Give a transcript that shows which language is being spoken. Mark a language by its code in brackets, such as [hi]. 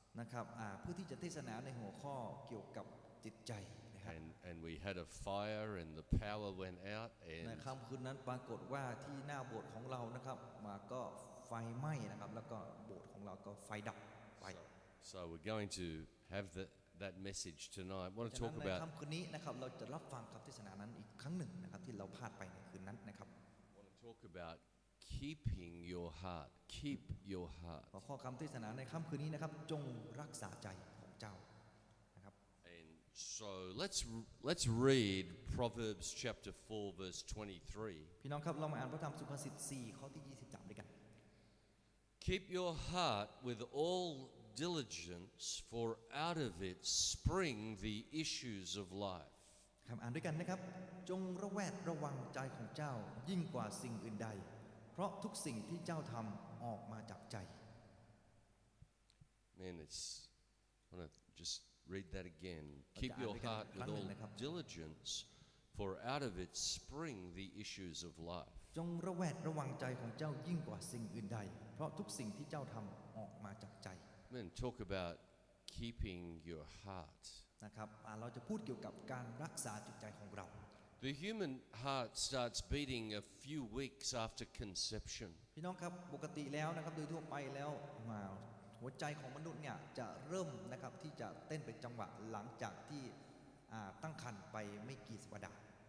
[th] นะครับเพื่อที่จะเทศนาในหัวข้อเกี่ยวกับจิตใจนะครับ [en] and we had a fire and the power went out [th] ใน [en] and [th] ค่ำคืนนั้นปรากฏว่าที่หน้าโบสถ์ของเรานะครับมาก็ไฟไหม้นะครับแล้วก็โบสถ์ของเราก็ไฟดับไป [en] so we're going to have that message tonight. Want to [th] ฉะนั้น [en] talk [th] ใน [en] about [th] ค่ำคืนนี้นะครับเราจะรับฟังคำเทศนานั้นอีกครั้งหนึ่งนะครับที่เราพลาดไปในคืนนั้นนะครับ [en] want to talk about keeping your heart. Keep your heart. [th] หัวข้อคำเทศนาในค่ำคืนนี้นะครับจงรักษาใจของเจ้านะครับ [en] And so let's read Proverbs chapter 4 verse 23. [th] พี่น้องครับเรามาอ่านพระธรรมสุภาษิต4ข้อที่23ด้วยกัน [en] Keep your heart with all diligence, for out of it spring the issues of life. [th] คำอ่านด้วยกันนะครับจงระแวดระวังใจของเจ้ายิ่งกว่าสิ่งอื่นใด เพราะทุกสิ่งที่เจ้าทำออกมาจากใจ [en] Man, I want to just read that again. Keep your heart with all diligence, for out of it spring the issues of life. [th] จงระแวดระวังใจของเจ้ายิ่งกว่าสิ่งอื่นใด เพราะทุกสิ่งที่เจ้าทำออกมาจากใจ [en] Man, talk about keeping your heart. [th] นะครับเราจะพูดเกี่ยวกับการรักษาจิตใจของเรา [en] The human heart starts beating a few weeks after conception. [th] พี่น้องครับปกติแล้วนะครับโดยทั่วไปแล้วหัวใจของมนุษย์เนี่ยจะเริ่มนะครับที่จะเต้นเป็นจังหวะหลังจากที่ตั้งครรภ์ไปไม่กี่สัปดาห์